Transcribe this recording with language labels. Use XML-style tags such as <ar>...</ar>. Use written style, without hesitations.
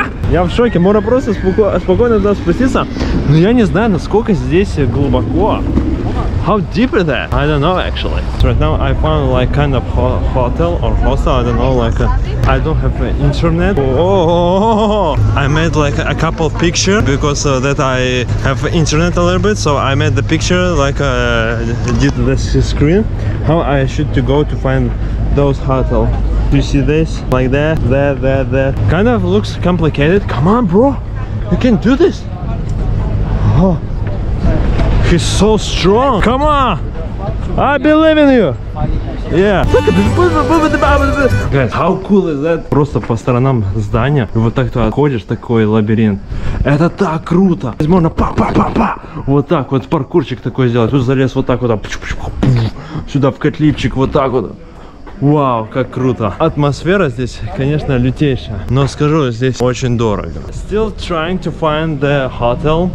<ru>Я в шоке, можно просто спокойно туда спуститься, но я не знаю, насколько здесь глубоко.</ru> <en>How deep is that? I don't know actually. So right now I found like kind of hotel or hostel. I don't know, like I don't have internet. Oh, I made like a couple pictures because that I have internet a little bit. So I made the picture like did this screen. How I should to go to find those hotel. Do you see this? Like that, that. Kind of looks complicated. Come on, bro. You can do this. Oh. He's so strong. Come on. I believe in you. Yeah. Look at this. Guys, how cool is that?</en> <ru>Просто по сторонам здания. И вот так ты отходишь, такой лабиринт. Это так круто. Здесь можно па-па-па-па. Вот так вот паркурчик такой сделать. Тут залез вот так вот. Сюда в котлипчик вот так вот. Вау, как круто. Атмосфера здесь, конечно, лютейшая. Но скажу, здесь очень дорого.</ru> <en>Still trying to find the hotel.</en>